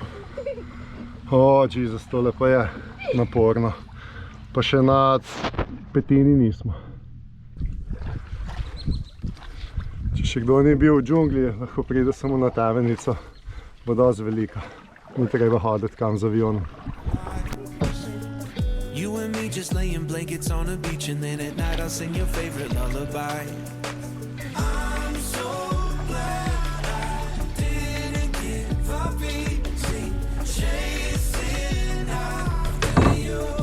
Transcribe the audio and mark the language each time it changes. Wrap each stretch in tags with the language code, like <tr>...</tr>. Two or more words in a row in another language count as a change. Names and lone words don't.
<sl>Jezus, tole pa je naporno. Pa še nad petini nismo. Če še kdo ni bil v džungli, lahko pride samo na Temenico. Bo dosti velika. Ni treba hoditi kam z avionom.</sl> <en>You and me just laying blankets on a beach, and then at night I'll sing your favorite lullaby. I'm so glad I didn't give up easy, chasing after you.</en>